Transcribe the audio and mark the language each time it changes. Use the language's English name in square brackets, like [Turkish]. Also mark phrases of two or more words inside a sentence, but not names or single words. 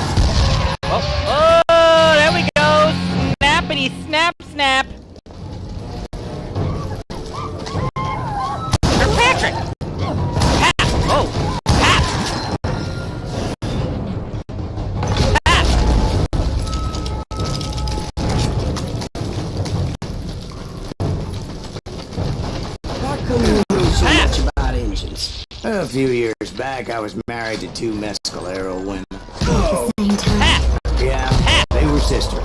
[English] Oh, there we go. Snappity snap snap. Sir Patrick. Pat. Oh, Pat. Pat. Why couldn't you know so much about engines? A few years back, I was married to two Mescalero women. Same time. Pat. Yeah, they were sisters.